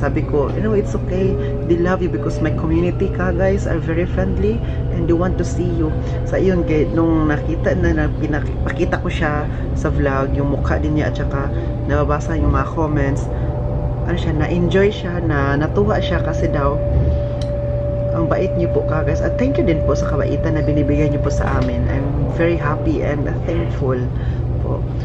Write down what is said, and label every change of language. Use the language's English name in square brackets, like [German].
[Filipino] Sabi ko, [English] you know, it's okay, they love you because my community CaGuys are very friendly and they want to see you. [Filipino] Sa iyon, nung nakita na pinakita ko siya sa vlog, yung mukha din niya at saka nababasa yung mga comments, ano siya, na-enjoy siya, natuwa siya kasi daw ang bait niyo po CaGuys, at [English] thank you [Filipino] din po sa kabaitan na binibigyan niyo po sa amin. [English] I'm very happy and thankful po.